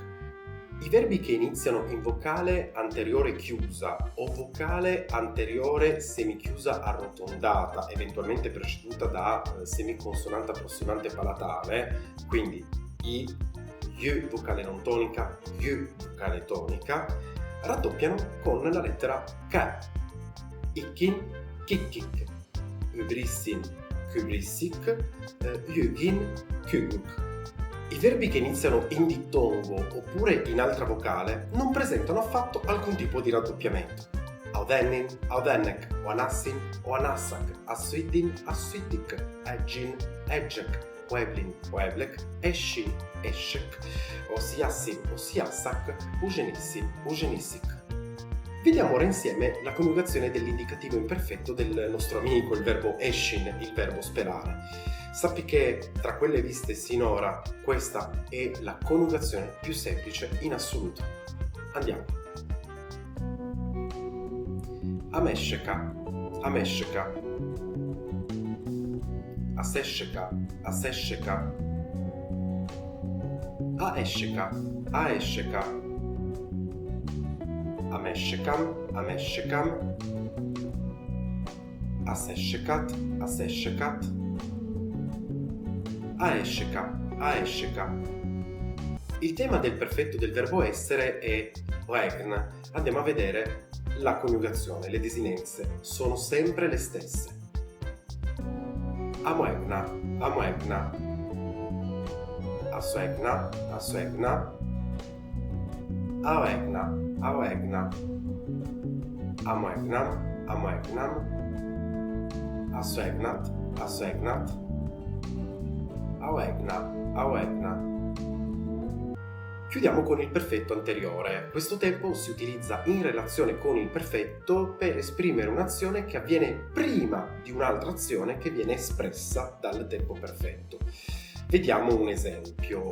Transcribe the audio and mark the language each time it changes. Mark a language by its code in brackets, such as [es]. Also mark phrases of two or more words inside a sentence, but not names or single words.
[it] I verbi che iniziano in vocale anteriore chiusa o vocale anteriore semichiusa arrotondata, eventualmente preceduta da semiconsonante approssimante palatale, quindi i, y vocale non tonica, y vocale tonica, raddoppiano con la lettera k. [art] Ikkin, kikkik, ubrissin, kubrissik, yugin, kuguk. [it] I verbi che iniziano in dittongo oppure in altra vocale non presentano affatto alcun tipo di raddoppiamento. [art] Audennin, audennek, oanassin, oanassak, assuiddin, assuiddik, eggin, eggek, pueblin, pueblek, escin, escek, osiassin, osiassak, ugenissin, ugenissik. [it] Vediamo ora insieme la coniugazione dell'indicativo imperfetto del nostro amico, il verbo escin, il verbo sperare. Sappi che tra quelle viste sinora questa è la coniugazione più semplice in assoluto. Andiamo. [art] Amesheka, amesheka. Asesheka, asesheka. Aesheka, aesheka. Ameshekam, ameshekam. Aseshekat, aseshekat. Aesheka, aesheka. [it] Il tema del perfetto del verbo essere è regn. Andiamo a vedere la coniugazione, le desinenze sono sempre le stesse. [art] Amuegna, amuegna. Asuegna, asuegna. Aegna, aegna. Amuegnam, amuegnam. Asuegnat, asuegnat. Aegna, aegna. [it] Chiudiamo con il perfetto anteriore. Questo tempo si utilizza in relazione con il perfetto per esprimere un'azione che avviene prima di un'altra azione che viene espressa dal tempo perfetto. Vediamo un esempio.